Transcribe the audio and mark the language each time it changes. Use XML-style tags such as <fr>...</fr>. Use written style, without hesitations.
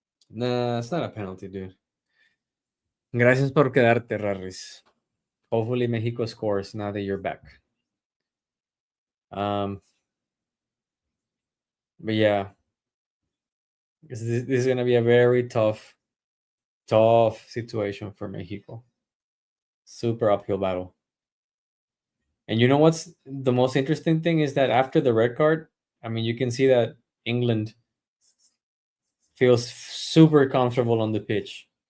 <en>Nah, it's not a penalty, dude.</en> <es>Gracias por quedarte, Rarris.</es> <en>Hopefully Mexico scores now that you're back. But yeah, this is gonna be a very tough situation for Mexico. Super uphill battle. And you know what's the most interesting thing is that after the red card, I mean, you can see that England feels super comfortable on the pitch.</en>